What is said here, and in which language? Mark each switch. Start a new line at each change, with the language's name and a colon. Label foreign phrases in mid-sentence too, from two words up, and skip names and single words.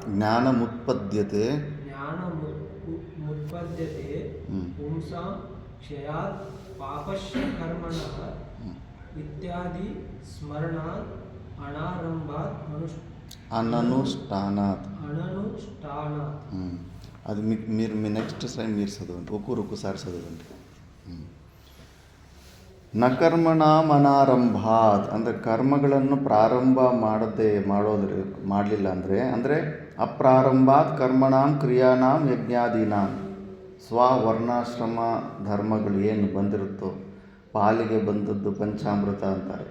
Sanskrit: ಜ್ಞಾನಮುತ್ಪದ್ಯತೆ ಪುಂಸಾಂ ಕ್ಷಯಾತ್ ಪಾಪಸ್ಯ ಕರ್ಮಣಃ ಇತ್ಯಾದಿ ಸ್ಮರಣಾತ್ ಅನಾರಂಭಾತ್ ಅನನುಷ್ಠಾನಾತ್.
Telugu: అది మీరు
English: next slide
Telugu: మీరు చదవండి, ఒక్కొక్కసారి చదవండి.
Sanskrit: ನ ಕರ್ಮಣಾಂ ಅನಾರಂಭಾತ್
Kannada: ಅಂದರೆ ಕರ್ಮಗಳನ್ನು ಪ್ರಾರಂಭ ಮಾಡಲಿಲ್ಲ ಅಂದರೆ
Sanskrit: ಅಪ್ರಾರಂಭಾತ್ ಕರ್ಮಣಾಂ ಕ್ರಿಯಾನಾಂ ಯಜ್ಞಾದೀನಾಂ.
Kannada: ಸ್ವರ್ಣಾಶ್ರಮ ಧರ್ಮಗಳು ಏನು ಬಂದಿರುತ್ತೋ, ಪಾಲಿಗೆ ಬಂದದ್ದು ಪಂಚಾಮೃತ ಅಂತಾರೆ.